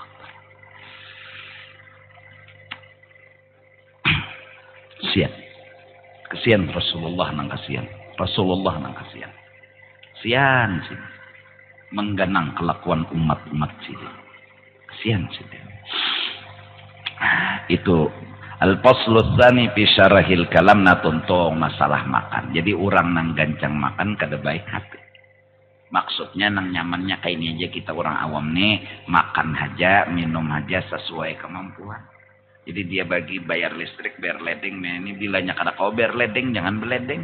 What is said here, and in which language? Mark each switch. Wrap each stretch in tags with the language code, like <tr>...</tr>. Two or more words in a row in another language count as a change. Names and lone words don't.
<bjn>Kesian Rasulullah nang kesian. Rasulullah nang kesian. Kesian sih. Mengganang kelakuan umat-umat sih. Kesian sih. Itu</bjn> <ar>الفصل الثاني في شرح الكلام</ar> <bjn>natuntong masalah makan. Jadi orang nang gancang makan kada baik hati. Maksudnya nang nyamannya kayak ini aja kita orang awam nih makan aja, minum aja sesuai kemampuan. Jadi dia bagi bayar listrik, bayar ledeng. Ini bilanya kada kau bayar ledeng, jangan beledeng.</bjn>